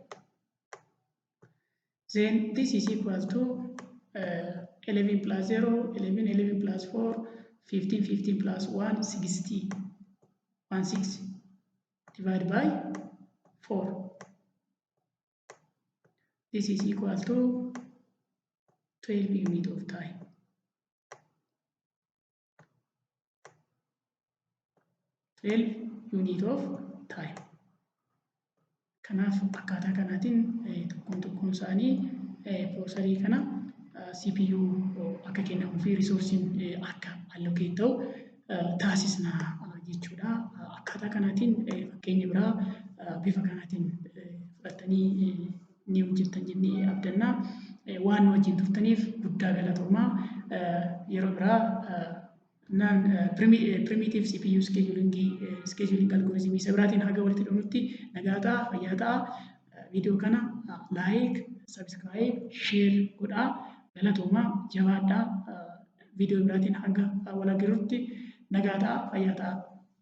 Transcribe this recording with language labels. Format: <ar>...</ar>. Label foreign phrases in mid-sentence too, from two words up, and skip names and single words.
<en>Then this is equal to 11 plus 0, 11, 11 plus 4, 15, 15 plus 1, 60. 160 divided by 4. This is equal to 12 units of time.</en> <om>Kanaaf akkaataa kanaatiin tokkoon isaanii piroosarii kana CPU akka kennamuu fi riisoorsiin akka allocate ta'u taasisna jechuudha. Akkaataa kanaatiin fakkeenya biraa bifa kanaatiin fudhattanii ni hojjettan jennee abdanna. Waan nu wajjin turtaniif guddaa galatoomaa. Yeroo biraa</om> <en>primitive CPU scheduling algorithm</en> <om>isa biraatiin haga walitti dhufutti nagaa ta'aa, fayyaa ta'aa. Viidiyoo kana</om> <en>like, subscribe, share</en> <om>godhaa. Galatoomaa, jabaadhaa. Viidiyoo biraatiin haga wal agarrutti nagaa ta'aa, fayyaa ta'aa.</om>